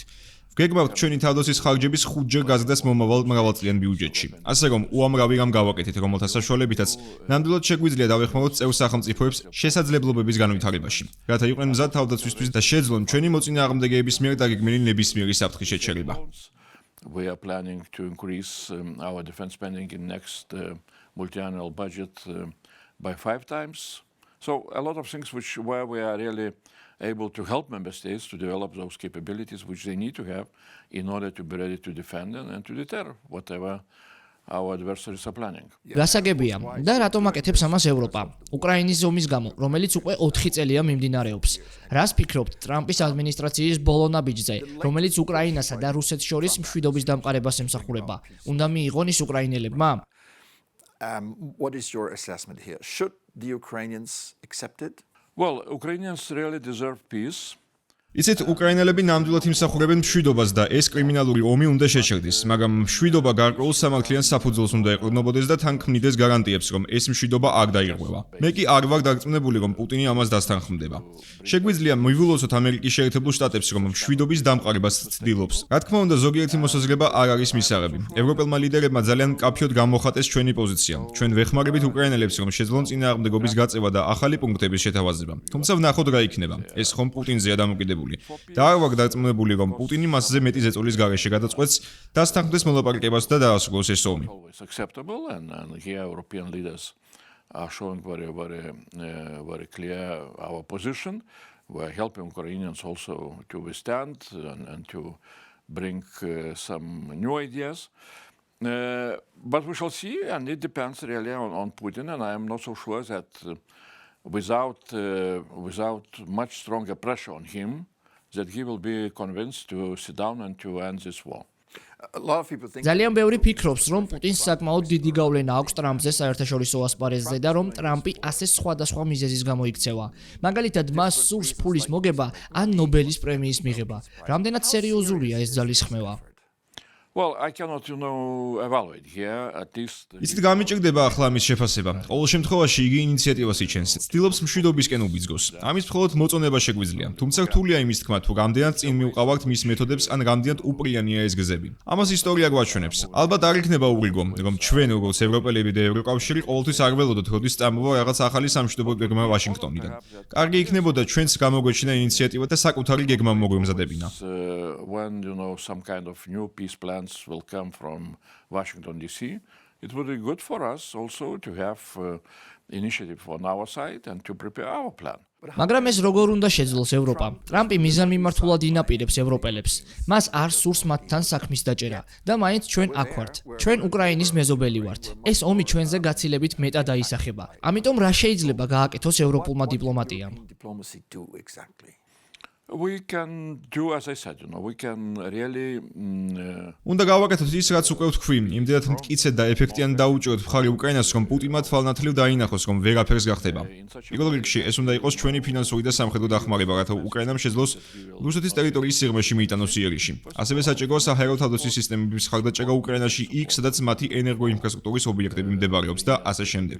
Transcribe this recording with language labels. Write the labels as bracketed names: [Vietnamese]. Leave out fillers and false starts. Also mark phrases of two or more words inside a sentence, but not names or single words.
[Georgian] ვგეგმავთ ჩვენი თავდაცვის ხარჯების 5-ჯერ გაზრდას მომავალ მრავალწლიან ბიუჯეტში. ასე რომ უამრავი რამ გავაკეთეთ, რომელთა საშუალებითაც ნამდვილად შეგვიძლია დავეხმაროთ წევრ სახელმწიფოებს შესაძლებლობების განვითარებაში, რათა იყვნენ მზად თავდაცვისთვის და შეძლონ ჩვენი მოწინააღმდეგეების მიერ დაგეგმილი ნებისმიერი საფრთხის შეჩერება. [English] We are planning to increase our defense spending in next multi-annual budget by 5 times. So a lot of things where we are really able to help member states to develop those capabilities which they need to have in order to be ready to defend and to deter whatever our adversaries are planning. [Georgian] გასაგებია და რატომ აკეთებს ამას ევროპა? უკრაინის ომის გამო, რომელიც უკვე 4 წელია მიმდინარეობს. რას ფიქრობთ ტრამპის ადმინისტრაციის ბოლო ნაბიჯზე, რომელიც უკრაინასა და რუსეთს შორის მშვიდობის დამყარებას ემსახურება? უნდა მიიღონ ის უკრაინელებმა? [English] What is your assessment here? Should the Ukrainians accept it? Well, Ukrainians really deserve peace. [Georgian] იცით, უკრაინელები ნამდვილად იმსახურებენ მშვიდობას და ეს კრიმინალური ომი უნდა შეჩერდეს, მაგრამ მშვიდობა გარკვეულ სამართლიან საფუძველს უნდა ეყრდნობოდეს და თან ქმნიდეს გარანტიებს, რომ ეს მშვიდობა არ დაირღვევა. მე კი არ ვარ დარწმუნებული, რომ პუტინი ამას დასთანხმდება. შეგვიძლია მივულოცოთ ამერიკის შეერთებულ შტატებს, რომ მშვიდობის დამყარებას ცდილობს. რა თქმა უნდა, ზოგიერთი მოსაზრება არ არის მისაღები. ევროპელმა ლიდერებმა ძალიან მკაფიოდ გამოხატეს ჩვენი პოზიცია. ჩვენ ვეხმარებით უკრაინელებს, რომ შეძლონ წინააღმდეგობის გაწევა და ახალი პუნქტების შეთავაზება. თუმცა ვნახოთ რა იქნება. ეს ხომ პუტინზეა დამოკიდებული. და არ ვარ დარწმუნებული, რომ პუტინი მასზე მეტი ზეწოლის გარეშე გადაწყვეტს დასთანხმდეს მოლაპარაკებას და დაასრულოს ეს ომი. [English] Are showing very clear our position. We are helping Ukrainians also to withstand and to bring some new ideas. But we shall see, and it depends really on Putin, and I am not so sure that without much stronger pressure on him, that he will be convinced to sit down and to end this war. A lot of people think [Georgian] ძალიან ბევრი ფიქრობს, რომ პუტინს საკმაოდ დიდი გავლენა აქვს ტრამპზე საერთაშორისო ასპარეზზე და რომ ტრამპი ასე სხვადასხვა მიზეზის გამო იქცევა. მაგალითად, მას სურს ფულის მოგება ან ნობელის პრემიის მიღება. რამდენად სერიოზულია ეს ძალისხმევა? [English] Well, I cannot, evaluate here. At least. [Georgian] იცით გამიჭირდება ახლა ამის შეფასება. ყოველ შემთხვევაში იგი ინიციატივას იჩენს. ცდილობს მშვიდობისკენ უბიძგოს. ამის მხოლოდ მოწონება შეგვიძლია. თუმცა რთულია იმის თქმა, თუ რამდენად წინ მივყავართ მის მეთოდებს ან რამდენად უპრიანია ეს გზები. ამას ისტორია გვაჩვენებს. ალბათ არ იქნება ურიგო, რომ ჩვენ როგორც ევროპელები და ევროკავშირი ყოველთვის არ ველოდოთ, როდის წამოვა რაღაც ახალი სამშვიდობო გეგმა ვაშინგტონიდან. კარგი იქნებოდა ჩვენც გამოგვეჩინა ინიციატივა და საკუთარი გეგმა მოგვემზადებინა. [English] When some kind of new peace plans will come from Washington D.C., it would be good for us also to have initiative on our side and to prepare our plan. [Georgian] მაგრამ ეს როგორ უნდა შეძლოს ევროპამ? ტრამპი მიზანმიმართულად ინაპირებს ევროპელებს. მას არ სურს მათთან საქმის დაჭერა და მაინც ჩვენ აქ ვართ. ჩვენ უკრაინის მეზობელი ვართ. ეს ომი ჩვენზე გაცილებით მეტად აისახება. ამიტომ რა შეიძლება გააკეთოს ევროპულმა დიპლომატიამ? [English] diplomacy do exactly. We can do, as I said, we can really. [Georgian] უნდა გავაკეთოთ ის, რაც უკვე ვთქვი, იმდენად მტკიცედ და ეფექტიან დაუჭიროთ მხარი უკრაინას, რომ პუტინმა თვალნათლივ დაინახოს, რომ ვერაფერს გახდება. პირველ რიგში, ეს უნდა იყოს ჩვენი ფინანსური და სამხედრო დახმარება, რათა უკრაინამ შეძლოს რუსეთის ტერიტორიის სიღრმეში მიიტანოს იერიში. ასევე საჭიროა საჰაერო თავდაცვის სისტემების ხარდაჭერა უკრაინაში იქ, სადაც მათი ენერგოინფრასტრუქტურის ობიექტები მდებარობს და ასე შემდეგ.